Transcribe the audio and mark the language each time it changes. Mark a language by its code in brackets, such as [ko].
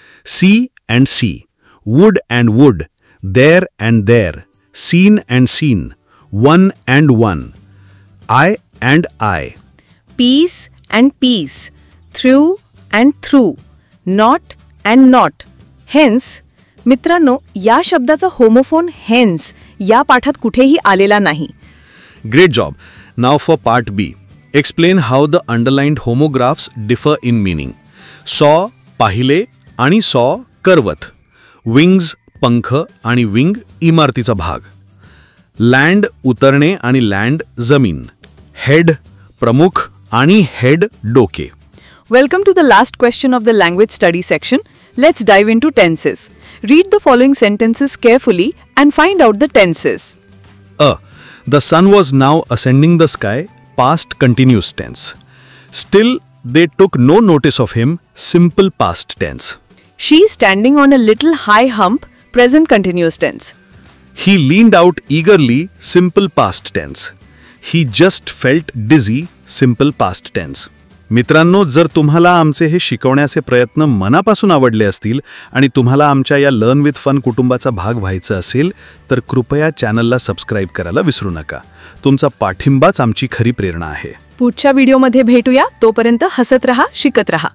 [en] See and see, wood and wood, there and there, seen and seen, one and one, I and I. Peace and peace, through and through, not and not. [mr] Hence, मित्रांनो, या शब्दाचा homophone hence या पाठात कुठेही आलेला नाही. [en] Great job. Now for part B. Explain how the underlined homographs differ in meaning. [mr] Saw, पाहिले आणि saw, करवत. Wings, पंख आणि wing, इमारतीचा भाग. Land, उतरणे आणि land, जमीन. Head, प्रमुख आणि head, डोके. [en] Welcome to the last question of the language study section. Let's dive into tenses. Read the following sentences carefully and find out the tenses. The sun was now ascending the sky, past continuous tense. Still, they took no notice of him, simple past tense. She is standing on a little high hump, present continuous tense. He leaned out eagerly, simple past tense. He just felt dizzy, simple past tense. [mr] मित्रांनो, जर तुम्हाला आमचे हे शिकवण्याचे प्रयत्न मनापासून आवडले असतील आणि तुम्हाला आमच्या या लर्न विथ फन कुटुंबाचा भाग व्हायचं असेल तर कृपया चॅनलला सबस्क्राईब करायला विसरू नका. तुमचा पाठिंबाच आमची खरी प्रेरणा आहे. पुढच्या व्हिडिओमध्ये भेटूया. तोपर्यंत हसत रहा, शिकत रहा.